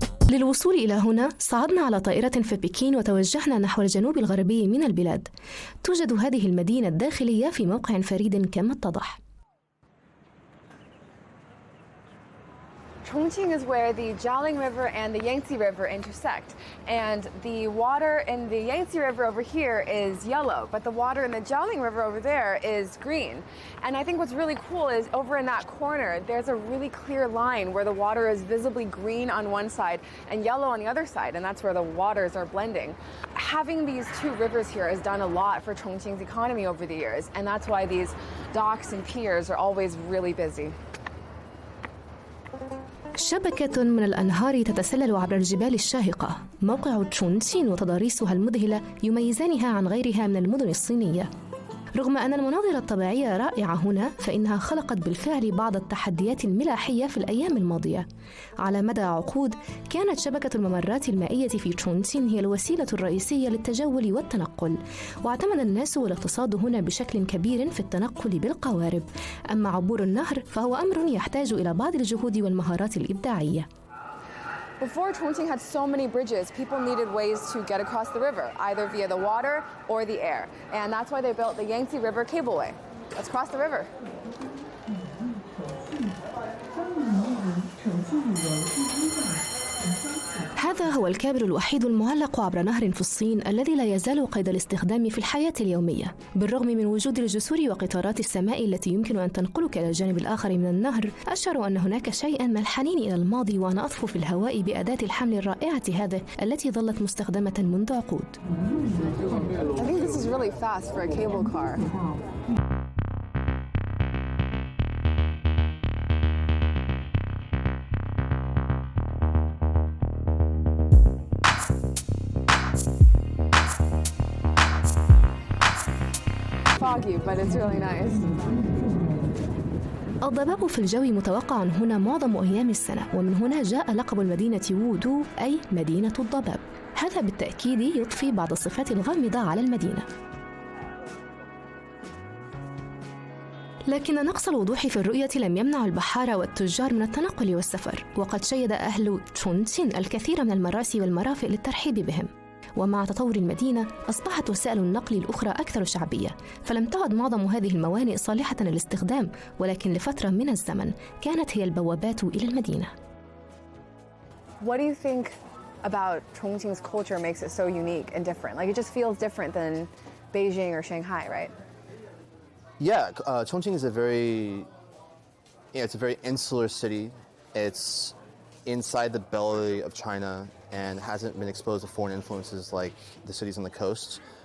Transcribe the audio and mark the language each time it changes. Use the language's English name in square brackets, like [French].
[Arabic] للوصول إلى هنا صعدنا على طائرة في بكين وتوجهنا نحو الجنوب الغربي من البلاد. توجد هذه المدينة الداخلية في موقع فريد كما اتضح. [English] Chongqing is where the Jialing River and the Yangtze River intersect, and the water in the Yangtze River over here is yellow, but the water in the Jialing River over there is green. And I think what's really cool is over in that corner, there's a really clear line where the water is visibly green on one side and yellow on the other side, and that's where the waters are blending. Having these two rivers here has done a lot for Chongqing's economy over the years, and that's why these docks and piers are always really busy. [Arabic] شبكة من الأنهار تتسلل عبر الجبال الشاهقة. موقع تشونغشين وتضاريسها المذهلة يميزانها عن غيرها من المدن الصينية. رغم أن المناظر الطبيعية رائعة هنا، فإنها خلقت بالفعل بعض التحديات الملاحية في الأيام الماضية. على مدى عقود كانت شبكة الممرات المائية في تشونغشين هي الوسيلة الرئيسية للتجول والتنقل، واعتمد الناس والاقتصاد هنا بشكل كبير في التنقل بالقوارب. أما عبور النهر فهو أمر يحتاج إلى بعض الجهود والمهارات الإبداعية. [English] Before Chongqing had so many bridges, people needed ways to get across the river, either via the water or the air. And that's why they built the Yangtze River Cableway. Let's cross the river. [Arabic] هذا هو الكابل الوحيد المعلق عبر نهر في الصين الذي لا يزال قيد الاستخدام في الحياة اليومية. بالرغم من وجود الجسور وقطارات السماء التي يمكن أن تنقلك إلى الجانب الآخر من النهر، أشعر أن هناك شيئاً من الحنين إلى الماضي وأنا أطفو في الهواء بأداة الحمل الرائعة هذه التي ظلت مستخدمة منذ عقود. [English] I think this is really fast for a cable car. Foggy, but it's really nice. [Arabic] الضباب في الجو متوقع هنا معظم أيام السنة، ومن هنا جاء لقب المدينة وودو أي مدينة الضباب. هذا بالتأكيد يضفي بعض الصفات الغامضة على المدينة. لكن نقص الوضوح في الرؤية لم يمنع البحارة والتجار من التنقل والسفر، وقد شيد أهل تشونغشين الكثير من المراسي والمرافق للترحيب بهم. ومع تطور المدينة أصبحت وسائل النقل الأخرى أكثر شعبية، فلم تعد معظم هذه الموانئ صالحة للاستخدام، ولكن لفترة من الزمن كانت هي البوابات إلى المدينة. [English] What do you think about Chongqing's culture makes it so unique and different? Like, it just feels different than Beijing or Shanghai, right? Yeah, Chongqing is it's a very insular city. It's inside the belly of China and hasn't been exposed to foreign influences like the cities on the coast.